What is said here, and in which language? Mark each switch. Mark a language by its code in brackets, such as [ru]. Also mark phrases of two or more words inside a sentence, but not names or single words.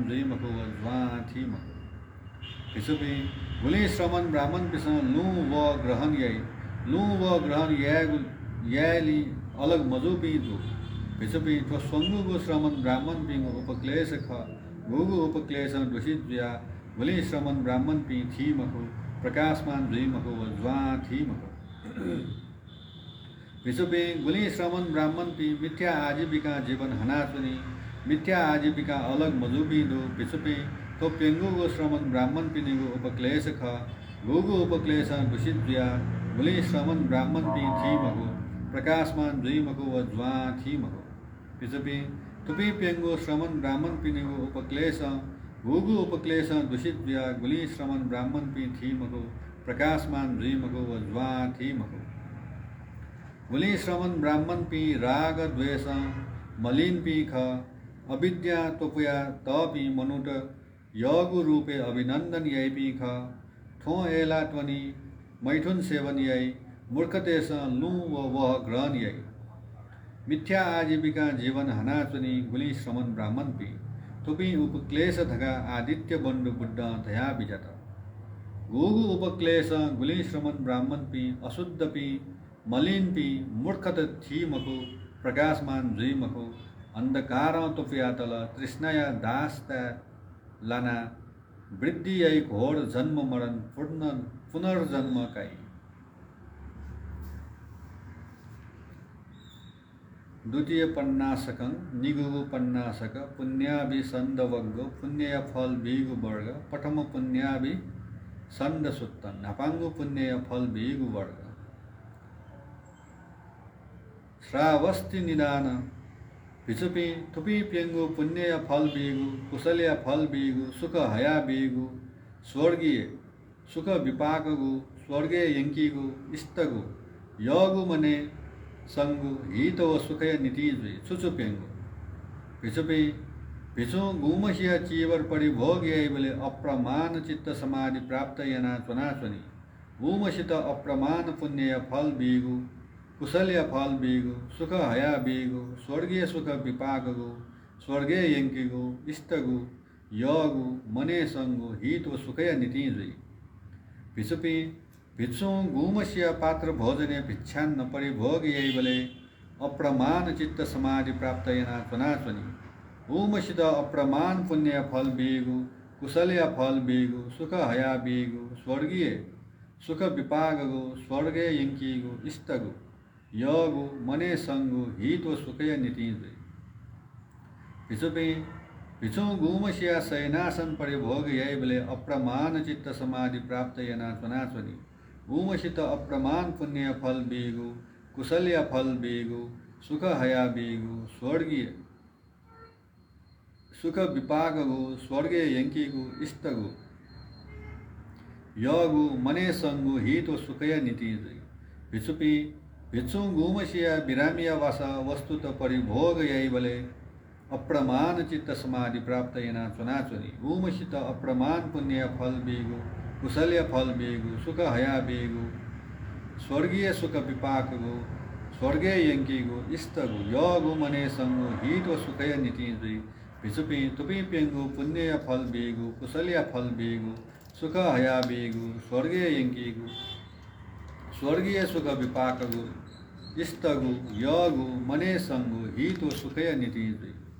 [new] जुई मखु व ज्वा थी मखु भिसुपी गुली श्रमण ब्राह्मण पिसन लू व ग्रहण यई लू व ग्रहण याली अलग मजु पी दो भिसुपी तो स्वंगु गो श्रमण ब्राह्मण पिंग उपक्लेश ख गुगु उपक्लेश दूषित व्या गुली श्रमण ब्राह्मण पी थी मको प्रकाशमान जुई मको व ज्वा थी मको भिसुपी गुली श्रमण ब्राह्मण पी मिथ्या आजीविका जीवन हनाचुनी मिथ्या आजीविका अलग मजु पी दो भिसुपी तो पेंगु गो श्रमण ब्राह्मण पिनिगु उपक्लेश ख गुगु उपक्लेश दूषित व्या गुली श्रमण ब्राह्मण पी थी मको प्रकाशमान जुई मको व ज्वा थी मको भिसुपी तुपी पेंगु श्रमण ब्राह्मण पिनिगु उपक्लेश गुगु उपक्लेश दूषित व्या गुली श्रमण ब्राह्मण पी थी मको प्रकाशमान जुई मको व ज्वा थी मको गुली श्रमण ब्राह्मण पी राग द्वेष मलिन पी ख अविद्या तोपया त पी मनुट यगु रूपे अभिनंदन यई पी ख ठो एला त्वनी मैथुन सेवन यई मूर्खतेश लू व वह ग्रहण यई मिथ्या आजीविका जीवन हनाचुनी गुली श्रमण ब्राह्मण पी तुपी उपक्लेश धगा आदित्य बंडु बुद्ध धया बिजत गुगु उपक्लेश गुली श्रमण ब्राह्मण पी अशुद्ध पी मलिन पी मूर्खत थी मको प्रकाशमान जुई मको अंधकार तुपया तल तृष्णाया दास्ता लाना वृद्धि यई घोर जन्म मरण पुनर्जन्म काई द्वितीय पन्नासकं निगुगु पन्नासक पुण्याभि संदवग्ग पुण्य फल बीगु वर्ग पठम पुण्याभि संद सुत्तन नपांगु पुण्य फल बीगु वर्ग [pi] श्रावस्ति निदान [new] भिसुपी थुपी पेंगु पुण्य फल बीगु कुशल्या फल बीगु सुख हया बीगु स्वर्गीय सुख विपाकगु स्वर्गीय यंकीगु इस्तगु यगु मने संगु हित व सुखय नीतिजुई सुचु पेंगु भिसुपी भिसु गुमसिया चीवर परिभोग यही बोले अप्रमाण चित्त समाधि प्राप्त यना चुनाचुनी गुमसित अप्रमाण पुण्य फल बीगु कुशल्य फल बीगु सुख हया बीगु स्वर्गीय सुख विपाकगु स्वर्गीय यंकिगु इष्टगु यगु मने संगु हित व सुखय नीतिजुई भिसुपी भिक्षु गुमस्य पात्र भोजने भिक्षान्न परिभोग यही बोले अप्रमाण चित्त समाधि प्राप्त यना चुनाचुनी गुमसित अप्रमाण पुण्य फल बीगु कुशल्य फल बीगु सुख हया बीगु स्वर्गीय सुख विपागु स्वर्गीय यंकीगु इष्टगु यगु मने संगु हित व सुखय नीतिजुई भिसुपी भिक्षु गुमस्य शयनासन परिभोग यही बोले अप्रमाण चित्त समाधि प्राप्त यना चुनाचुनी गुमसित अप्रमाण पुण्य फल बीगु कुशल्य फल बीगु सुख हया बीगु स्वर्गीय सुख विपाकगु स्वर्गीय यंकीगु इष्टगु यगु मने संगु हित व सुखय नीतिजुई भिसुपी भिक्षु गुमसिया विरामिया वास वस्तुत परिभोग यही बोले अप्रमाण चित्त समाधि प्राप्त यना चुनाचुनी गुमसित अप्रमाण पुण्य फल बीगु कुशल्य फल बीगु सुख हया बीगु स्वर्गीय सुख विपाकगु स्वर्गीय यंकीगु इष्टगु यगु मने संगु हित व सुखय नीतिजुई भिसुपी तुपी पेंगु पुण्य फल बीगु कुशल्य फल बीगु सुख हया बीगु स्वर्गीय यंकीगु स्वर्गीय सुख विपाकगु इष्टगु यगु मने संगु हित व सुखय नीतिजुई